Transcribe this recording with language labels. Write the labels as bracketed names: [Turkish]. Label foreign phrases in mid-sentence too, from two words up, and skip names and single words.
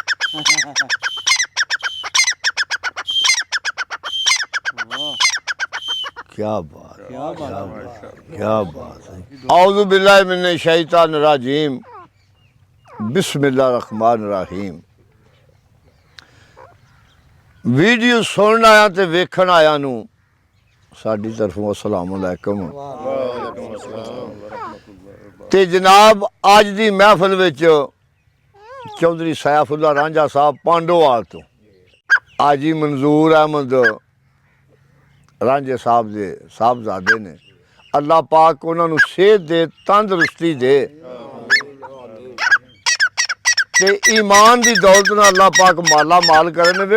[Urdu] کیا بات کیا بات ہے. [Arabic] أعوذ بالله من الشيطان الرجيم، بسم الله الرحمن الرحيم. [Punjabi] ویڈیو سنن آیا تے ویکھن آیا نوں ساڈی طرفوں [Arabic] السلام علیکم. [Punjabi] تے جناب اج دی محفل وچ چوہدری سیف اللہ رانجھا صاحب پانڈووال توں آجی منظور احمد رانجھے صاحب دے صاحبزادے نیں، اللہ پاک اونہاں نوں صحت دے، تندرستی دے تے ایمان دی دولت نال اللہ پاک مالا مال کرے نیں.